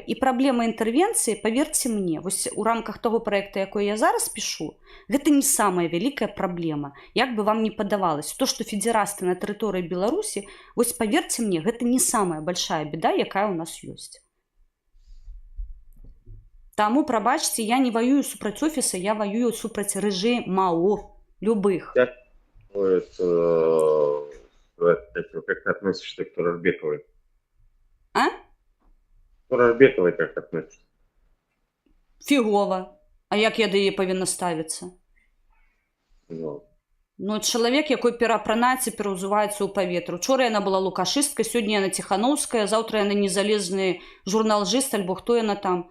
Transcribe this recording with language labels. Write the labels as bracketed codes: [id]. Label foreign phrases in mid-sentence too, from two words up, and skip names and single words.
[be] І праблема інтэрвенцыі, паверце мне, вось у рамках [ru] того проекта, [be] якой я зараз пишу, гэта не самая вялікая праблема. Як бы вам не падавалось. То, што федерасты на тэрыторыі Беларусі, вось паверце мне, гэта не самая большая беда, якая у нас ёсць. Таму, прабачце, я не воюю супраць офіса, я воюю супраць рэжымаў любых. [ru] Как ты относишься к Турарбековой? А? Турарбековой как относишься? [be] Фігова. А як я да яе павінна ставіцца? Чалавек, якой пераапранаецца, пераўзуваецца ў паветру. Учора яна была лукашысткай, сёння яна Тихановская, заўтра яна незалежны журналжыст, альбо хто яна там.